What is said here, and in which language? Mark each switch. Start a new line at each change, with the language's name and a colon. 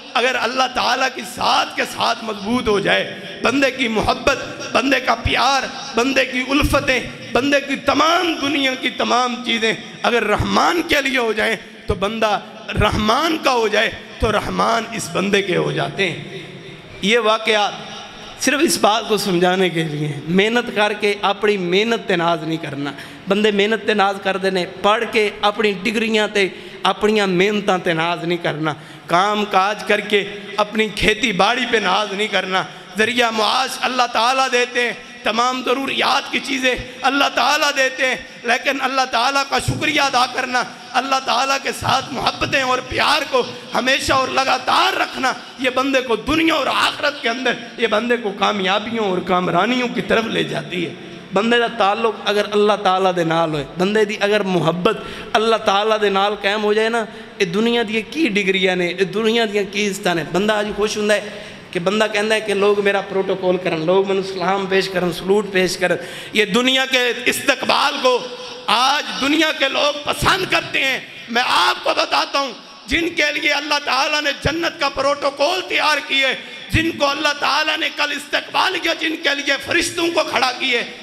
Urdu: اگر اللہ تعالیٰ کی ذات کے ساتھ مضبوط ہو جائے، بندے کی محبت، بندے کا پیار، بندے کی الفتیں، بندے کی تمام دنیا کی تمام چیزیں اگر رحمان کے لیے ہو جائیں تو بندہ رحمان کا ہو جائے تو رحمان اس بندے کے ہو جاتے ہیں۔ یہ واقعات صرف اس بات کو سمجھانے کے لیے محنت کر کے اپنی محنت تے ناز نہیں کرنا.
Punjabi: بندے محنت تے ناز کر دینے, پڑھ کے اپنی ڈگریاں تے اپنی محنتاں تے ناز نہیں کرنا,
Urdu: کام کاج کر کے اپنی کھیتی باڑی پہ ناز نہیں کرنا. ذریعہ معاش اللہ تعالیٰ دیتے ہیں, تمام ضروریات کی چیزیں اللہ تعالیٰ دیتے ہیں, لیکن اللہ تعالیٰ کا شکریہ ادا کرنا, اللہ تعالیٰ کے ساتھ محبتیں اور پیار کو ہمیشہ اور لگاتار رکھنا, یہ بندے کو دنیا اور آخرت کے اندر, یہ بندے کو کامیابیوں اور کامرانیوں کی طرف لے جاتی ہے.
Punjabi: بندے دا تعلق اگر اللہ تعالیٰ دے نال ہوئے, بندے دی اگر محبت اللہ تعالیٰ دے نال قائم ہو جائے نا, یہ دنیا دی کی ڈگریاں نے, یہ دنیا دی کی عزتاں نے. بندہ آج خوش ہوندا ہے کہ بندہ کہندا ہے کہ لوگ میرا پروٹوکول کرن, لوگ میں سلام پیش کرن, سلوٹ پیش کرن.
Urdu: یہ دنیا کے استقبال کو آج دنیا کے لوگ پسند کرتے ہیں. میں آپ کو بتاتا ہوں, جن کے لیے اللہ تعالیٰ نے جنت کا پروٹوکول تیار کیے, جن کو اللہ تعالیٰ نے کل استقبال کیا, جن کے لیے فرشتوں کو کھڑا کیے,